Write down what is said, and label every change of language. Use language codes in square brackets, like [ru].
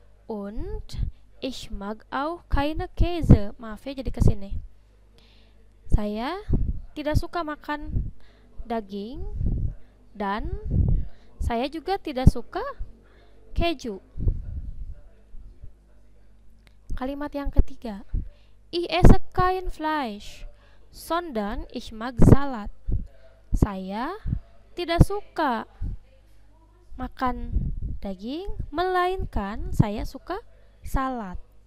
[de] Und ich mag auch keine Käse. [id] Maaf ya jadi kesini. Saya tidak suka makan daging dan saya juga tidak suka keju. Kalimat yang ketiga. [de] Ich esse kein Fleisch, sondern ich mag Salat. [id] Saya tidak suka makan daging, melainkan saya suka salad.